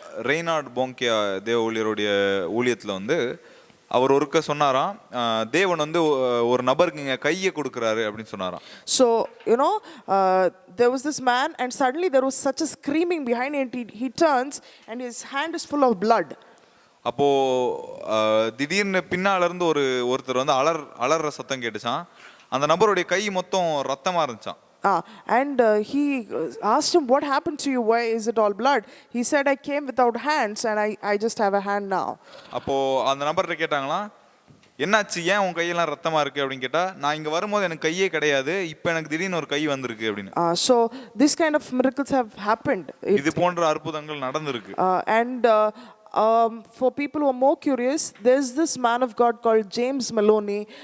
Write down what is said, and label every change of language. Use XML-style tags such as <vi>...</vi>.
<ta>ரெய்னார்ட் போங்கே தேவ ஊழியருடைய ஊழியத்துல வந்து அவர் ஒருக்க சொன்னாராம், தேவன் வந்து ஒரு நபருக்கு இங்க கையை கொடுக்கறாரு அப்படின்னு சொன்னாராம்.</ta> <en>So you know, there was this man and suddenly there was such a screaming behind him. He turns and his hand is full of blood.</en> <ta>அப்போ திடீர்னு பின்னால இருந்து ஒருத்தர் வந்து அலற சத்தம் கேட்டுச்சான். அந்த நபருடைய கை மொத்தம் ரத்தமா இருந்துச்சான்.</ta> <en>And he asked him, what happened to you? Why is it all blood? He said, I came without hands and I just have a hand now.</en> <ta>அப்போ அந்த நபர்கிட்ட கேட்டாங்களா, என்னாச்சு, ஏன் உன் கையெல்லாம் ரத்தமா இருக்கு அப்படின்னு கேட்டா, நான் இங்க வரும்போது எனக்கு கையே கிடையாது, இப்போ எனக்கு திடீர்னு ஒரு கை வந்திருக்கு அப்படின்னு.</ta> <en>So this kind of miracles have happened.</en> <ta>இது போன்ற அற்புதங்கள் நடந்திருக்கு.</ta> <en>And for people who are more curious, there's this man of God called James Maloney.</en>